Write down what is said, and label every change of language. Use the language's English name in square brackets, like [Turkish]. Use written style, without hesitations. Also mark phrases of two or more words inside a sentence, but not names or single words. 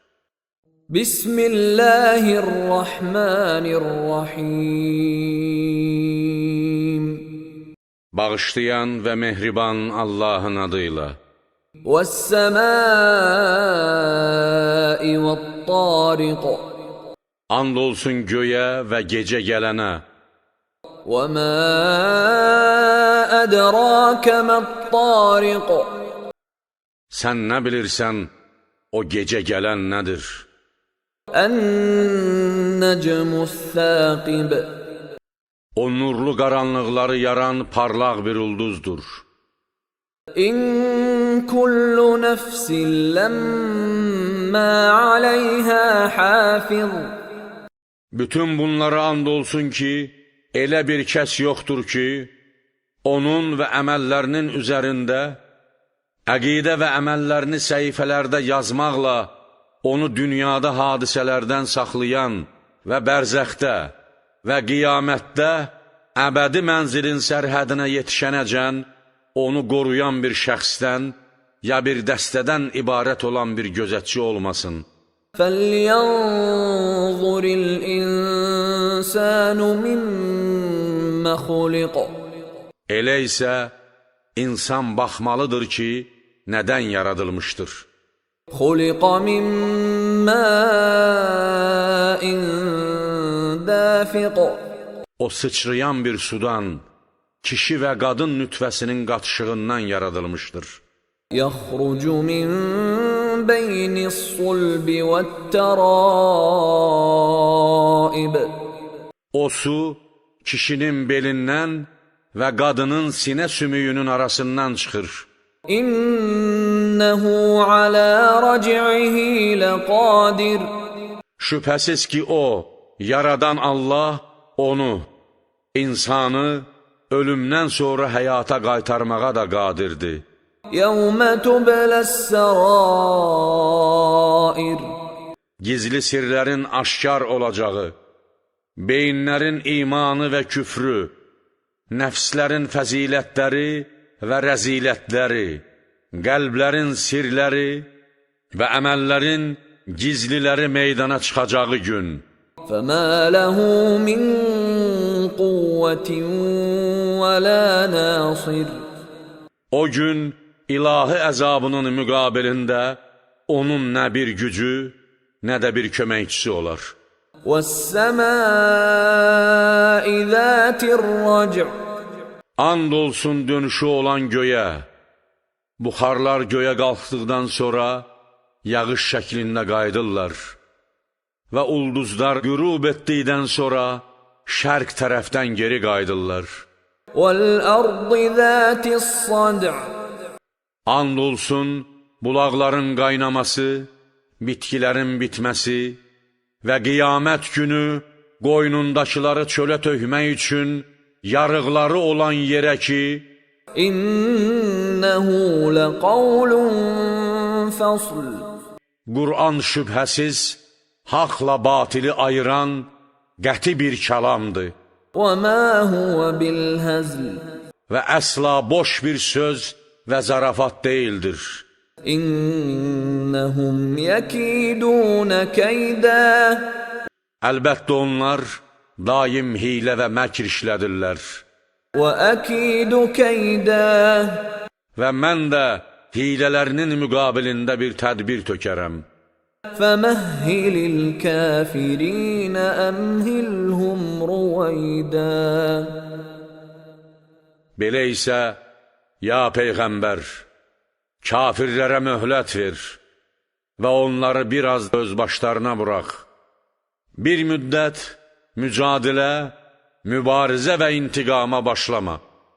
[Arabic] بسم الله الرحمن الرحيم. [Azerbaijani] Bağışlayan və mehriban Allahın adıyla. [Arabic] والسماء والطارق. [Azerbaijani] And olsun göyə və gecə gələnə. [Arabic] وَمَا أَدْرَاكَ مَا الطَّارِقُ. [Azerbaijani] Sən nə bilirsən, o gecə gələn nədir? [Arabic] النَّجْمُ الثَّاقِبُ. [Azerbaijani] O nurlu qaranlıqları yaran parlaq bir ulduzdur. [Arabic] إِن كُلُّ نَفْسٍ لَمَّا عَلَيْهَا حَافِظٌ. [Azerbaijani] Bütün bunlara and olsun ki, elə bir kəs yoxdur ki, onun və əməllərinin üzərində, əqidə və əməllərini səhifələrdə yazmaqla, onu dünyada hadisələrdən saxlayan və bərzəxdə və qiyamətdə əbədi mənzilin sərhədinə yetişənəcən, onu qoruyan bir şəxsdən ya bir dəstədən ibarət olan bir gözətçi olmasın. [Arabic] فَلْيَنْظُرِ الْإِنسَانُ مِمَّ خُلِقَ. [Azerbaijani] Elə isə insan baxmalıdır ki, nədən yaradılmışdır? [Arabic] خُلِقَ مِنْ مَاءٍ دَافِقٍ. [Azerbaijani] O sıçrayan bir sudan, kişi və qadın nütfəsinin qatışığından yaradılmışdır. [Arabic] يَخْرُجُ مِنْ بَيْنِ الصُّلْبِ وَالتَّرَائِبِ. [Azerbaijani] O su, kişinin belindən və qadının sinə sümüyünün arasından çıxır. [Arabic] إِنَّهُ عَلَى رَجْعِهِ لَقَادِرٌ. [Azerbaijani] Şübhəsiz ki o, yaradan Allah, onu, insanı ölümdən sonra həyata qaytarmağa da qadirdir. [Arabic] يَوْمَ تُبْلَى السَّرَائِرُ. [Azerbaijani] Gizli sirlərin aşkar olacağı, beyinlərin imanı və küfrü, nəfslərin fəzilətləri və rəzilətləri, qəlblərin sirləri və əməllərin gizliləri meydana çıxacağı gün. [Arabic] فَمَا لَهُ مِنْ قُوَّةٍ وَلَا نَاصِرٍ. [Azerbaijani] O gün ilahi əzabının müqabilində onun nə bir gücü, nə də bir köməkçisi olar. [Arabic] وَالسَّمَاءِ ذَاتِ الرَّجْعِ. [Azerbaijani] And olsun dönüşü olan göyə, buxarlar göyə qalxdıqdan sonra yağış şəklində qayıdırlar və ulduzlar qürub etdikdən sonra şərq tərəfdən geri qayıdırlar. [Arabic] وَالْأَرْضِ ذَاتِ الصَّدْعِ. [Azerbaijani] And olsun bulaqların qaynaması, bitkilərin bitməsi və qiyamət günü qoynundakıları çölə tökmək üçün yarıqları olan yerə ki, [Arabic] إِنَّهُ لَقَوْلٌ فَصْلٌ. [Azerbaijani] Qur'an şübhəsiz, haqla batili ayıran qəti bir kəlamdır [Arabic] وَمَا هُوَ بِالْهَزْلِ. [Azerbaijani] və əsla boş bir söz və zarafat deyildir. [Arabic] إِنَّهُمْ يَكِيدُونَ كَيْدًا. [Azerbaijani] Əlbəttə onlar daim hiylə və məkr işlədirlər. [Arabic] وَأَكِيدُ كَيْدًا. [Azerbaijani] Və mən də hilələrinin müqabilində bir tədbir tökərəm. [Arabic] فَمَهِّلِ الْكَافِرِينَ أَمْهِلْهُمْ رُوَيْدًا. [Azerbaijani] Belə isə, ya Peyğəmbər, kafirlərə möhlət ver və onları biraz öz başlarına burax. Bir müddət mücadilə, mübarizə və intiqama başlama.